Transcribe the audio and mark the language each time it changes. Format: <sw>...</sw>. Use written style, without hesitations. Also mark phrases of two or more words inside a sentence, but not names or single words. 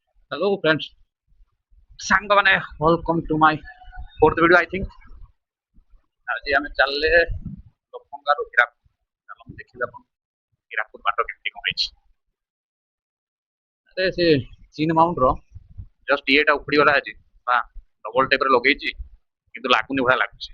<en>Hello friends, ସାଙ୍ଗମାନେ welcome to my fourth video I think।</en> <or>ଆଜି ଆମେ ଚାଲିଲେ ଲଫଙ୍ଗାରୁ ହୀରାକୁଦ। ଚାଲନ୍ତୁ ଦେଖିବା ଆପଣ ହୀରାକୁଦ ବାଟ କେମିତି କଣ ହେଇଛି। ଆରେ ସେ ଚୀନ ମାଉଣ୍ଟର ଜଷ୍ଟ ଇଏଟା ଉପୁଡ଼ିଗଲା ଆଜି। ବା ଡବଲ ଟେପରେ ଲଗେଇଛି କିନ୍ତୁ ଲାଗୁନି ଭଳିଆ ଲାଗୁଛି।</or>